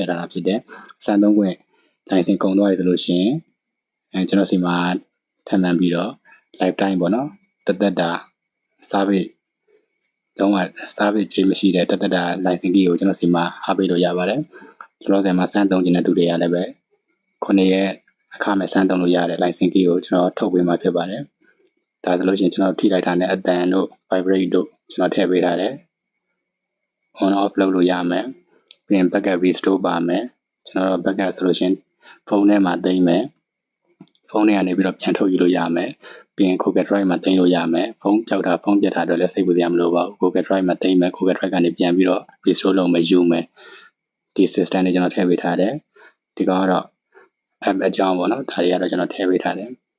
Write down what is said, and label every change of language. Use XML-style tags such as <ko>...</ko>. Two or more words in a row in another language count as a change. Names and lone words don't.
<my>ထားတာဖြစ်တယ်အစမ်းဆုံးခွင့် license ကုန်သွားပြီဆိုလို့ရှိရင်ကျွန်တော်စီမှာထပ်မံပြီးတော့ lifetime ပေါ့နော်တက်တာ service လုံးဝ service ချိန်မရှိတဲ့တက်တာ</my> <en>license key</en> <my>ကိုကျွန်တော်စီမှာအားပေးလို့ရ ပါတယ်ကျွန်တော်စီမှာစမ်းသုံးနေတဲ့သူတွေကလည်းပဲ9ရက်အခမဲ့စမ်းသုံးလို့ရတဲ့</my> <en>license key</en> <my>ကိုကျွန်တော်ထုတ်ပေးမှာဖြစ်ပါတယ်ဒါဆိုလို့ရှိရင်ကျွန်တော်ထိလိုက်တာနဲ့ အတန်တို့ vibrate တို့ကျွန်တော်ထည့်ပေးထားတယ်</my> <en>on off</en> <my>လုပ်လို့ရမယ်ပြီးရင်</my> <en>backup restore</en> <my>ပါမယ်ကျွန်တော် backup ဆိုလို့ရှိရင်ဖုန်းထဲမှာသိမ်းမယ်ဖုန်းထဲကနေပြီးတော့ပြန်ထုတ်ယူလို့ရမယ်ပြီးရင် Google Drive မှာသိမ်းလို့ရမယ်ဖုန်းပြောက်တာဖုန်းပြတ်တာတော့လည်းစိတ်ပူစရာမလိုပါဘူး Google Drive မှာသိမ်းမယ် Google Drive ကနေပြန်ပြီးတော့ restore လုပ်မယ်ယူမယ်ဒီ system တွေကျွန်တော်ထည့်ပေးထားတယ်ဒီကောင်ကတော့ app အကြောင်းပေါ့နော်ဒါတွေကတော့ကျွန်တော်ထည့်ပေးထားတယ်</my>